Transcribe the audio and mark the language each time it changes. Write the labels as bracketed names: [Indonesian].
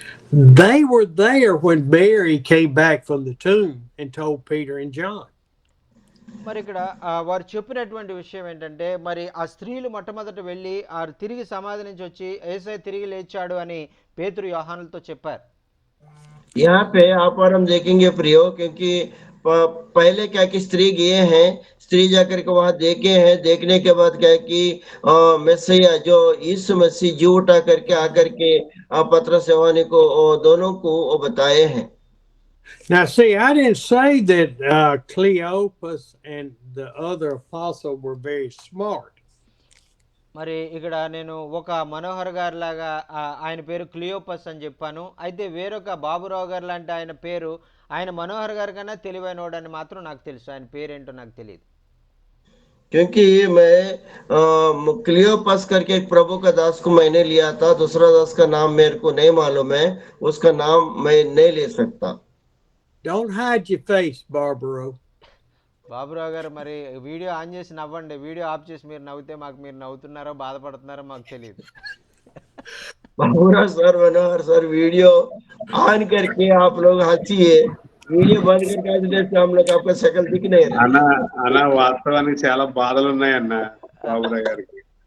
[English] They were there when Mary came back from the tomb and told Peter and John. [Telugu] మరి ఇక్కడ వారు చెప్పినటువంటి విషయం ఏంటంటే, మరి ఆ స్త్రీలు మొట్టమొదట వెళ్ళి ఆ తిరిగి సమాధి నుంచి వచ్చి యేసయ్య తిరిగి లేచాడు అని పేతురు యోహానులతో చెప్పారు. [Hindi] यहाँ पे आप और हम देखेंगे प्रियो, क्योंकि पहले क्या कि स्त्री गए हैं, स्त्री जाकर के वहां देखे हैं, देखने के बाद क्या कि मैसिया जो यीशु मसीह जी उठा करके आकर के पतरस यूहन्ना को दोनों को बताए हैं. [English] Now, see, I didn't say that Cleopas and the other apostle were very smart. [Telugu] మరి ఇక్కడ నేను ఒక మనోహర్ గారు లాగా ఆయన పేరు క్లియోపస్ అని చెప్పాను. అయితే వేరొక బాబురావు గారు లాంటి ఆయన మనోహర్ గారి కన్నా తెలివైనోడని మాత్రం నాకు తెలుసు. ఆయన పేరేంటో నాకు తెలియదు. [Hindi] क्योंकि मैं क्लियोपस करके एक प्रभु का दास को मैंने लिया था, दूसरा दास का नाम मेरे को नहीं मालूम है, उसका नाम मैं नहीं ले सकता. [English] Don't hide your face, Barbaro. [Telugu] Baburao గారు మరి వీడియో ఆన్ చేసి నవ్వండి. వీడియో ఆఫ్ చేసి మీరు నవ్వుతే మాకు మీరు నవ్వుతున్నారో బాధపడుతున్నారో మాకు తెలియదు. [Hindi] Baburao sir, Manohar sir video on करके आप लोग हंसिए, वीडियो बंद करके हंसने से हम लोग आपका शक्ल दिख नहीं रहा. [Telugu] అన్న వాస్తవానికి చాలా బాధలు ఉన్నాయన్న బాబురావు గారికి.